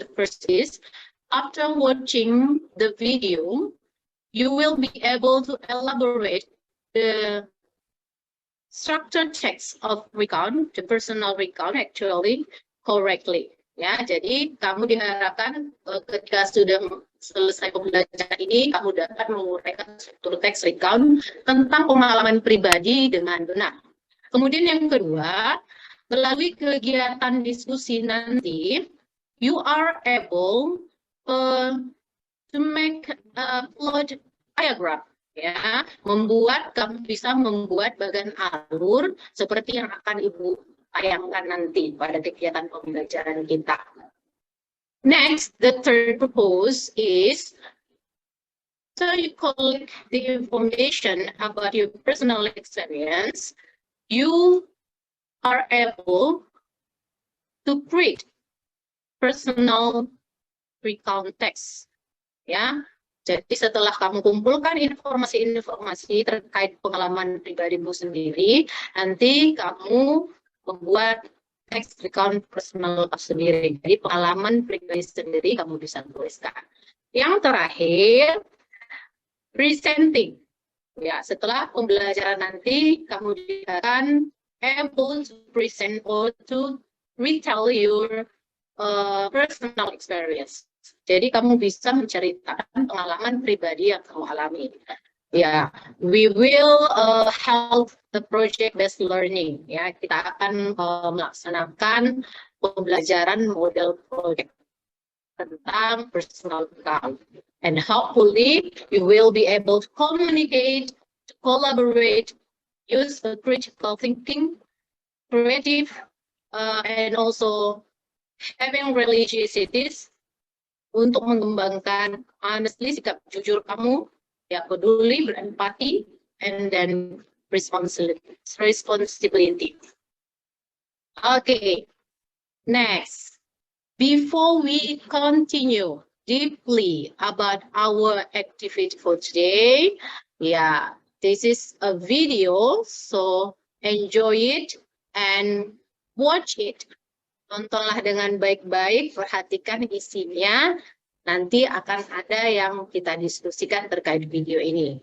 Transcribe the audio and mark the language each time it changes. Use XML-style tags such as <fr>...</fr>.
<en>The first is, after watching the video, you will be able to elaborate the structured text of recount, the personal recount actually, correctly.</en> <id>Ya, jadi kamu diharapkan ketika sudah selesai pembelajaran ini, kamu dapat menguraikan struktur teks recount tentang pengalaman pribadi dengan benar. Kemudian yang kedua, melalui kegiatan diskusi nanti,</id> <en>you are able to make a plot diagram.</en> <id>Ya, kamu bisa membuat bagan alur seperti yang akan Ibu tayangkan nanti pada kegiatan pembelajaran kita.</id> <en>Next, the third purpose is, so you collect the information about your personal experience, you are able to create personal recount text.</en> <id>Ya. Jadi setelah kamu kumpulkan informasi-informasi terkait pengalaman pribadimu sendiri, nanti kamu membuat text recount personal sendiri. Jadi pengalaman pribadi sendiri kamu bisa tuliskan. Yang terakhir, presenting. Ya, setelah pembelajaran nanti kamu akan</id> <en>able to present or to retell your personal experience.</en> <id>Jadi kamu bisa menceritakan pengalaman pribadi yang kamu alami.</id> <en>Ya, we will help the project-based learning.</en> <id>Ya, kita akan melaksanakan pembelajaran model project tentang personal account.</id> <en>And hopefully you will be able to communicate, to collaborate, use critical thinking, creative, and also having religiosities</en> <id>untuk mengembangkan</id> <en>honestly</en> <id>sikap jujur kamu, ya, peduli, berempati,</id> <en>and then responsibility. Okay, next. Before we continue deeply about our activity for today, this is a video, so enjoy it and watch it.</en> <id>Tontonlah dengan baik-baik, perhatikan isinya. Nanti akan ada yang kita diskusikan terkait video ini.</id>